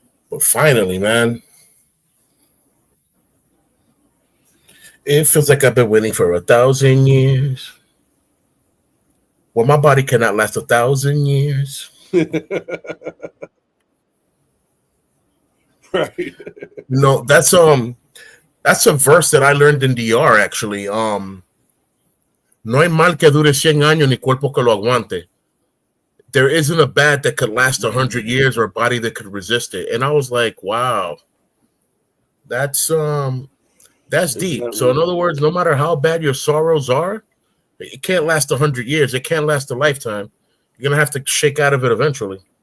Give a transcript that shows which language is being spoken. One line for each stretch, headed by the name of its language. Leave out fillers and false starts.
English: But finally, man, it feels like I've been waiting for 1,000 years. Well, my body cannot last 1,000 years. Right. That's a verse that I learned in DR actually.
Spanish: No hay mal que dure 100 años ni cuerpo que lo aguante.
English: There isn't a bad that could last 100 years or a body that could resist it. And I was like, wow, that's deep. So in other words, no matter how bad your sorrows are, it can't last 100 years. It can't last a lifetime. You're gonna have to shake out of it eventually.